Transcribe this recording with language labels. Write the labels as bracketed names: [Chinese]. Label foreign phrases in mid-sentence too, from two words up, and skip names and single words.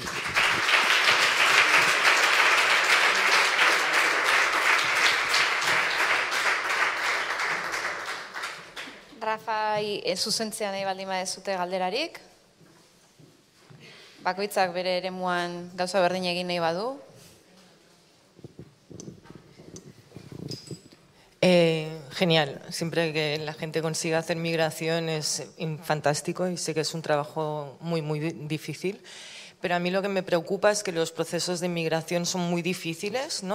[Basque] Rafai zuzentzea nahi baldin badezute galderarik. Bakoitzak bere eremuan gauza berdin egin nahi badu. [Spanish] Genial. Siempre que la gente consiga hacer migración es fantástico y sé que es un trabajo muy difícil. Pero a mí lo que me preocupa es que los procesos de inmigración son muy difíciles, ¿no?